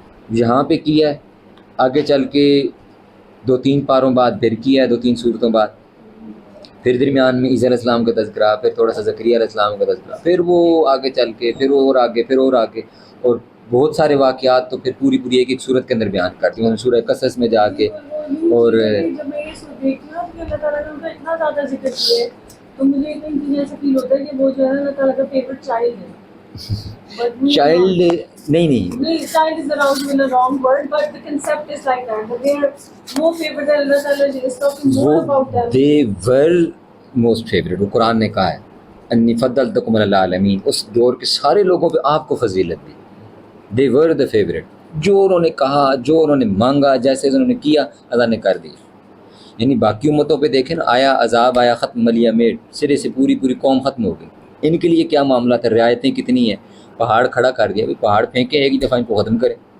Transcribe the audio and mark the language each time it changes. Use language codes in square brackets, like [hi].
[ur] یہاں پہ کیا ہے، آگے چل کے 2-3 پاروں بعد پھر کیا ہے، 2-3 صورتوں بعد پھر درمیان میں عیسیٰ علیہ السلام کا تذکرہ، پھر تھوڑا سا زکریا علیہ السلام کا تذکرہ، پھر وہ آگے چل کے پھر اور آگے پھر اور آگے، اور بہت سارے واقعات تو پھر پوری ایک ایک صورت کے اندر بیان کرتی ہوں، سورہ قصص میں جا کے. اور جب میں یہ دیکھتی ہوں کہ اللہ تعالیٰ نے ان کا اتنا زیادہ ذکر کیا ہے تو مجھے اتنی چیزیں ایسا فیل ہوتا ہے کہ وہ جو ہے اللہ تعالیٰ کا فیوریٹ چائلڈ ہے. چائلڈ نہیں [en] child is the wrong word, but the concept is like that. But they are more favorite than Allah Ta'ala is talking more about them. they were most favorite. [ur] وہ قرآن نے کہا ہے [ar] انی فضلتکم علی العالمین، [ur] اس دور کے سارے لوگوں پہ آپ کو فضیلت دی. [en] they were the favorite. [ur] جو انہوں نے کہا، جو انہوں نے مانگا، جیسے انہوں نے کیا، اللہ نے کر دیا۔ یعنی باقی امتوں پہ دیکھیں نا، آیا عذاب، آیا ختم، ملیا میٹ، سرے سے پوری قوم ختم ہو گئی۔ ان کے لیے کیا معاملہ تھا، رعایتیں کتنی ہیں، پہاڑ کھڑا کر دیا، پہاڑ پھینکے ایک ہی دفعہ ان کو ختم کرے۔